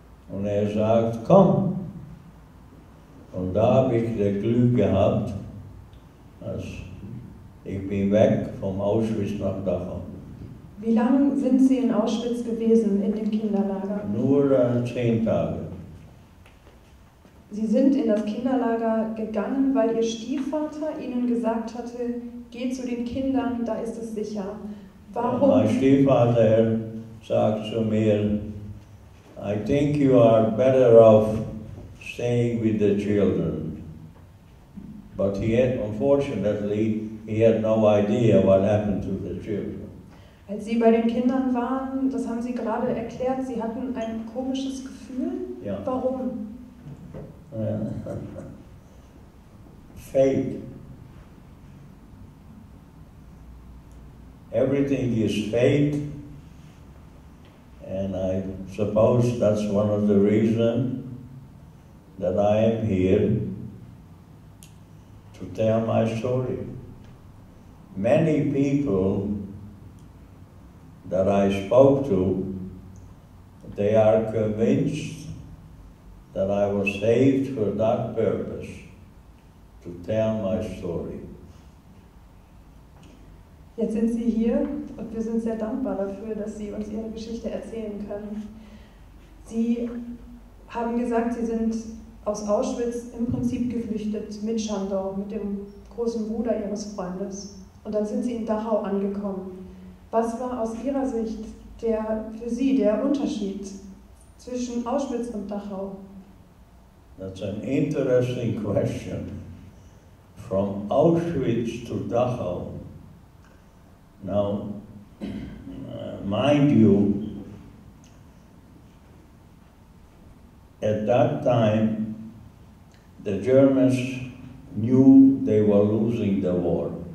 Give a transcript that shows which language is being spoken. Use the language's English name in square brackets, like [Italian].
[German] Und er sagt, komm. Und da habe ich das Glück gehabt, dass ich bin weg vom Auschwitz nach Dachau. Wie lange sind Sie in Auschwitz gewesen, in dem Kinderlager? Nur 10 Tage. Sie sind in das Kinderlager gegangen, weil Ihr Stiefvater Ihnen gesagt hatte, geh zu den Kindern, da ist es sicher. Warum? Mein Stiefvater sagt zu mir, [English] I think you are better off staying with the children. But unfortunately, he had no idea what happened to the children. [German] Als Sie bei den Kindern waren, das haben Sie gerade erklärt, Sie hatten ein komisches Gefühl. Ja. Warum? [English] Fate. Everything is fate, and I suppose that's one of the reasons that I am here to tell my story. Many people that I spoke to, they are convinced that I was saved for that purpose, to tell my story. [German] Jetzt sind Sie hier und wir sind sehr dankbar dafür, dass Sie uns Ihre Geschichte erzählen können. Sie haben gesagt, Sie sind aus Auschwitz im Prinzip geflüchtet mit Schandau, mit dem großen Bruder Ihres Freundes. Und dann sind Sie in Dachau angekommen. Was war aus Ihrer Sicht für Sie der Unterschied zwischen Auschwitz und Dachau? [English] That's an interesting question. From Auschwitz to Dachau. Now, mind you, at that time, the Germans knew they were losing the war.